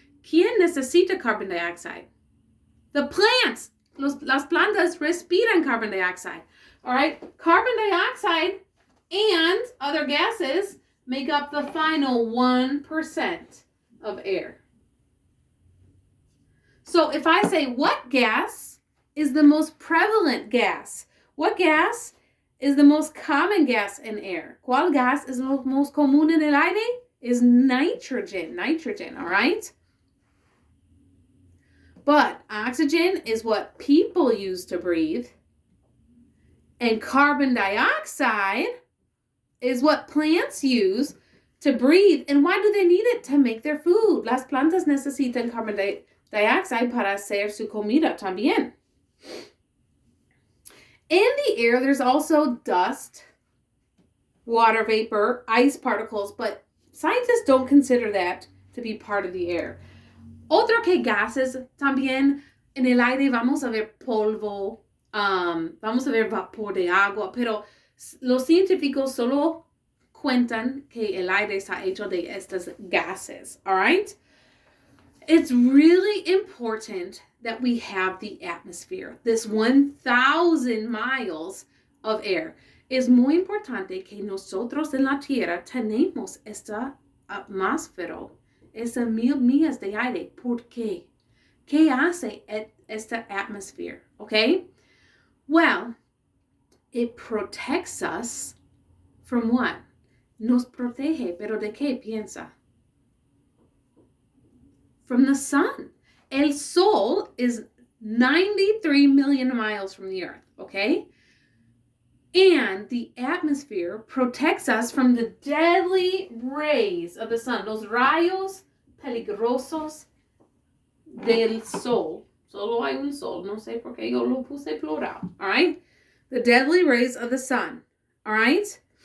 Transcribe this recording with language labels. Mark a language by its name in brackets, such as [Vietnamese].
[Spanish] ¿Quién necesita carbon dioxide? [English] The plants. [Spanish] Las plantas respiran carbon dioxide. All right? [English] Carbon dioxide and other gases make up the final 1% of air. So if I say, what gas is the most prevalent gas? What gas is the most common gas in air? [Spanish] ¿Cuál gas es lo most común en el aire? [English] Is nitrogen. Nitrogen, all right? But oxygen is what people use to breathe. And carbon dioxide is what plants use to breathe. And why do they need it? To make their food. [Spanish] Las plantas necesitan carbon dioxide para hacer su comida también. [English] In the air, there's also dust, water vapor, ice particles, but scientists don't consider that to be part of the air. [Spanish] Otro que gases también, en el aire vamos a ver polvo, vamos a ver vapor de agua, pero los científicos solo cuentan que el aire está hecho de estos gases, all right? [English] It's really important that we have the atmosphere, this 1,000 miles of air. [Spanish] Es muy importante que nosotros en la Tierra tenemos esta atmósfera, esas 1,000 millas de aire. ¿Por qué? ¿Qué hace esta atmosphere? [English] Okay? Well, it protects us from what? [Spanish] Nos protege, pero ¿de qué piensa? [English] From the sun. [Spanish] El sol [English] is 93 million miles from the earth, okay? And the atmosphere protects us from the deadly rays of the sun, [Spanish] los rayos peligrosos del sol. Solo hay un sol, no sé por qué yo lo puse plural, all right? [English] The deadly rays of the sun, all right?